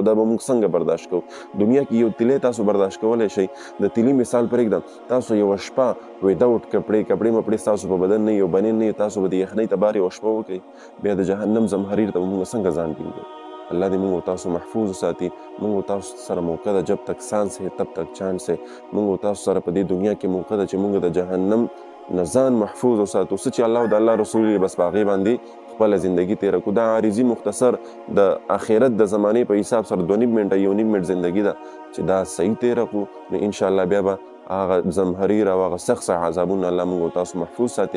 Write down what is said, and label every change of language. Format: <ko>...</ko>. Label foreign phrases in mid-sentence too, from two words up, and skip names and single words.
<ps>دا به موږ څنګه برداشت کوو؟ دنیا کې یو تیلی تاسو برداشت کولی شئ. د تیلي مثال پرېږدم، تاسو یوه شپه ویداوټ کپړې مپړې ستاسو په بدن نه یو بنین نه تاسو به د یخنۍ ته بار یوه شپه وکړئ، بیا د جهنم زمهریر ته به موږ څنګه ځان ټینګوو؟ الله دې موږ تاسو محفوظ وساتي. موږ تاسو سره موقع ده</ps> <ur>جب تک سانس ہے تب تک چانس ہے.</ur> <ps>موږ تاسو سره په دې دنیا کې موقع ده چې موږ د جهنم نه ځان محفوظ وساتو. څه چې الله او د الله رسول یې بس په هغې باندې خپله زندګي تېره کړو. دا عارضي مختصر د آخرت د زمانې په حساب سره 2.5 منټه 1.5 منټ زندګي ده چې دا صحیح تېره کړو نو انشاءالله بیا به هغه زمهریر او هغه سخت عذابونه الله موږ تاسو محفوظ ساتي.</ps>